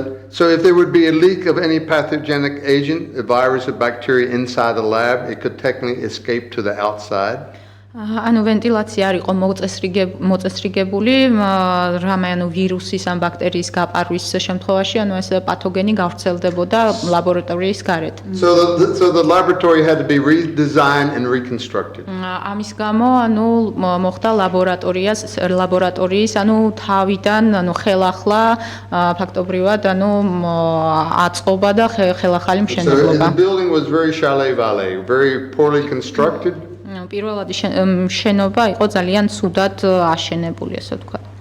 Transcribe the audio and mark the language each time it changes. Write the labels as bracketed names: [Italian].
[English] So if there would be a leak of any pathogenic agent, a virus or bacteria inside the lab, it could technically escape to the outside. [Georgian] ანუ ვენტილაცია არ იყო მოწესრიგებული, რამე ანუ ვირუსის ან ბაქტერიის გაპარვის შემთხვევაში, ანუ ეს პათოგენი გავრცელდებოდა ლაბორატორიის გარეთ. [English] So the laboratory had to be redesigned and reconstructed. [Georgian] ამის გამო ანუ მოხდა ლაბორატორიის ანუ თავიდან ანუ ხელახლა ფაქტობრივად ანუ აწყობა და ხელახალი [English] So [Georgian] მშენებლობა. [English] the building was very chalet-vale, very poorly constructed. [Georgian] პირველადი შენობა იყო ძალიან ცუდად აშენებული, ასე ვთქვათ.